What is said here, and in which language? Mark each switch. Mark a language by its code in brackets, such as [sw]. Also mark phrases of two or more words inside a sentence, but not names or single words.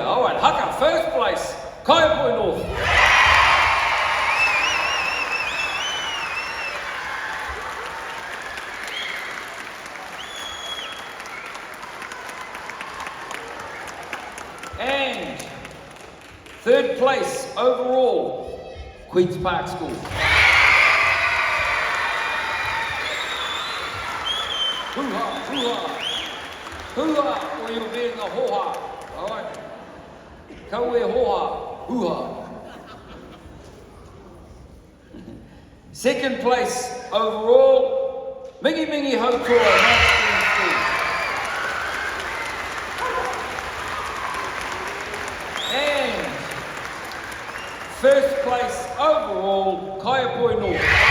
[en] All right, Haka, first place, Kaiapoi North. And third place overall, Queen's Park School. Hoo-ha, hoo-ha. Hoo-ha, or you're being a ho-ha. All right. Kaue ho-ha, hoo-ha. Second place overall, Mingi Mingi Hautoa, Night Stream School. And first place overall, Kaiapoi North.